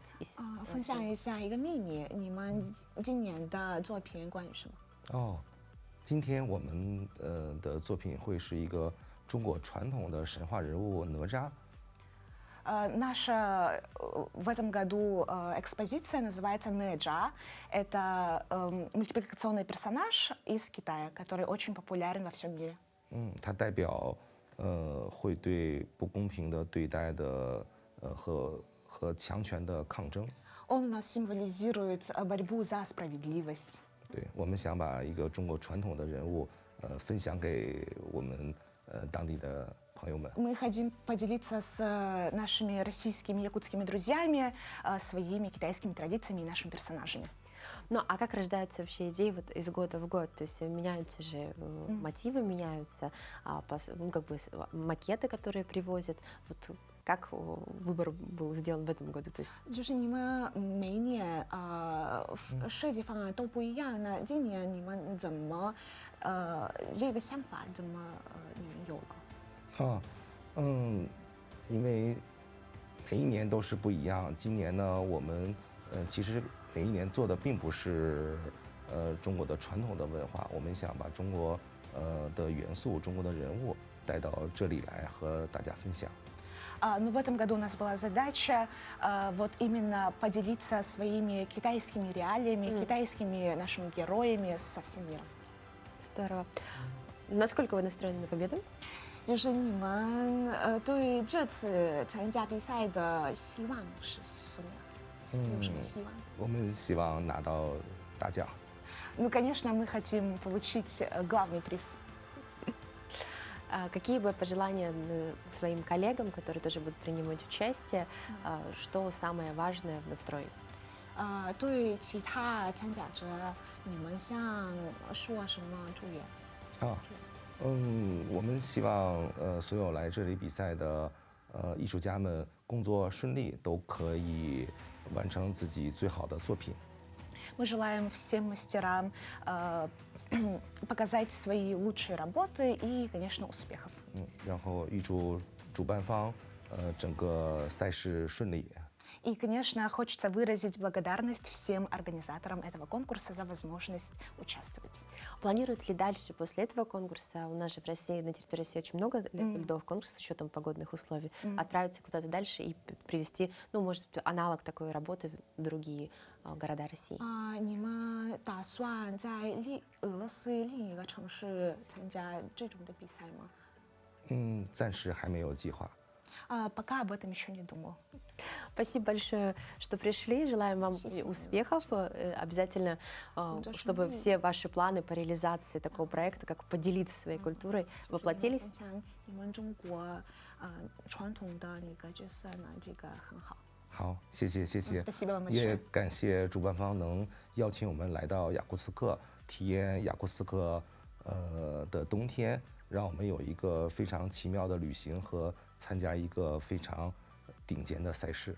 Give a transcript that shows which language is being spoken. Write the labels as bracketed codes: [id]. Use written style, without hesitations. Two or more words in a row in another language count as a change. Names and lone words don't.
[zh] 分享一下一个秘密，你们今年的作品关于什么？今天我们的作品会是一个中国传统的神话人物哪吒。 [ru] Наша в этом году экспозиция называется «Неджа». Это мультипликационный персонаж из Китая, который очень популярен во всем мире. [zh] 它代表会对不公平的对待的和强权的抗争。 [ru] Он нас символизирует борьбу за справедливость. [zh] 对，我们想把一个中国传统的人物分享给我们当地的朋友们。 [ru] Мы хотим поделиться с нашими российскими, якутскими друзьями своими китайскими традициями и нашими персонажами. Ну, а как рождаются вообще идеи вот из года в год? То есть меняются же мотивы, меняются как бы макеты, которые привозят. Вот как выбор был сделан в этом году? То есть... [zh] 就是你们每一年设计方案都不一样，那今年你们怎么这个想法怎么你们有了？因为每一年都是不一样。今年呢，我们其实每一年做的并不是中国的传统的文化，我们想把中国的元素、中国的人物带到这里来和大家分享。 [ru] Но в этом году у нас была задача вот именно поделиться своими китайскими реалиями, китайскими нашими героями со всем миром. Здорово. Насколько вы настроены на победу? [zh] 就是你们对这次参加比赛的希望是什么？有什么希望？我们希望拿到大奖。 [ru] Ну, конечно, мы хотим получить главный приз. Какие бы пожелания своим коллегам, которые тоже будут принимать участие, что самое важное в настрое? [zh] 对其他参加者，你们想说什么祝愿？我们希望所有来这里比赛的艺术家们工作顺利，都可以完成自己最好的作品。 [ru] Мы желаем всем мастерам показать свои лучшие работы и, конечно, успехов. [zh] 然后预祝主办方整个赛事顺利。 [ru] И, конечно, хочется выразить благодарность всем организаторам этого конкурса за возможность участвовать. Планируют ли дальше, после этого конкурса, у нас же в России, на территории России очень много ледовых конкурсов с учетом погодных условий, отправиться куда-то дальше и привести, ну, может быть, аналог такой работы в другие города России? [zh] 你们打算在俄罗斯另一个城市参加这种的比赛吗？暂时还没有计划。 [ru] Пока об этом еще не думал. Спасибо большое, что пришли. Желаем вам успехов. Обязательно, чтобы все ваши планы по реализации такого проекта, как поделиться своей культурой, воплотились. [zh] 你们中国传统的那个角色呢，这个很好。好，谢谢。 [ru] Спасибо вам большое. [zh] 也感谢主办方能邀请我们来到雅库茨克，体验雅库茨克的冬天，让我们有一个非常奇妙的旅行和参加一个非常顶尖的赛事。